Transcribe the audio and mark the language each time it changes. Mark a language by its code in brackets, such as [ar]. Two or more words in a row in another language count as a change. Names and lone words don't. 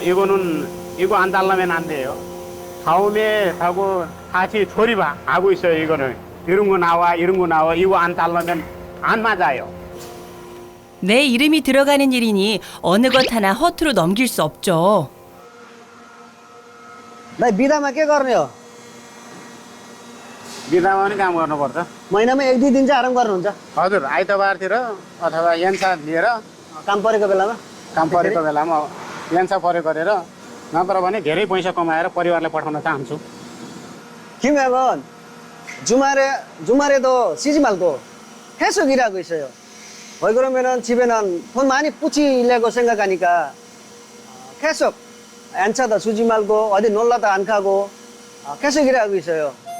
[ko] 이거 안 달라면 안 돼요. 다음에 하고 다시 조립하고 있어요. 이거는 이런 거 나와 이거 안 달라면 안 맞아요. 내 이름이 들어가는 일이니 어느 것 하나 허투루 넘길 수 없죠. [ne] भाइ बिदामा के गर्ने हो बिदामा पनि काम गर्नुपर्छ। महिनामा 1-2 दिन चाहिँ आराम गर्नुहुन्छ हजुर, आइतबारतिर अथवा यन्सा लिएर काम परेको बेलामा काम परेको बेलामा यन्सा परे गरेर नत्र भने धेरै पैसा कमाएर परिवारलाई पठाउन चाहन्छु। [ko] 김혜건 주말에도 쉬지 말고 계속 일하고 있어요. 왜 그러면은 집에는 돈 많이 뿌치려고 생각하니까 계속 연차도 주지 말고 어디 놀러도 안 가고 계속 일하고 있어요.